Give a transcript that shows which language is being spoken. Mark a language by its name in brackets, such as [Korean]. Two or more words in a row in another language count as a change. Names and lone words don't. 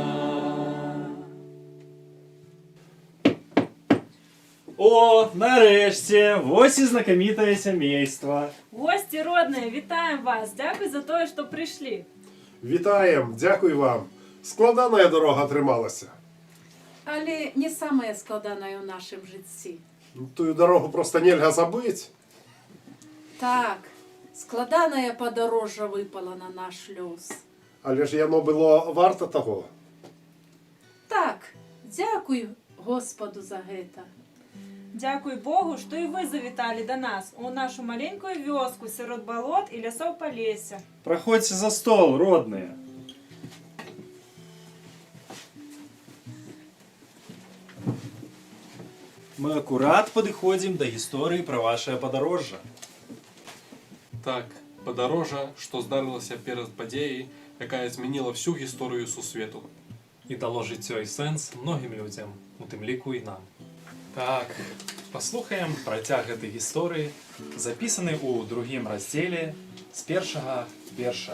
[Ukrainian] О, нарешті, ось і [Belarusian] знакомітае сямейства. [Ukrainian] Гості родные, вітаємо вас! Дякую за те, що прийшли. Вітаєм, дякую вам. [Belarusian] Складана дорога трималася. Але не самая складаная ў нашым жыцці. Тую дорогу просто нельга забыть. Так, складанае падарожжа выпала на наш лёс. Але ж яно было варта того. Так, дзякуй Господу за гэта. [Ukrainian] Дякую Богу, що і ви завітали до нас у нашу [Belarusian] маленькую вёску сярод балот і лясоў Палесся. [Ukrainian] Проходьте за стол, родные. [Russian] Мы аккурат подыходим до истории про ваше подорожжа. [Belarusian] Так, падарожжа, што здарылася перад падзеяй, якая змяніла всю гісторыю сусвету. І дало жыццё і сэнс многім людзям, у тым ліку і нам. Так, паслухаем працяг гэтай гісторыі, запісаны ў другім раздзеле з першага верша.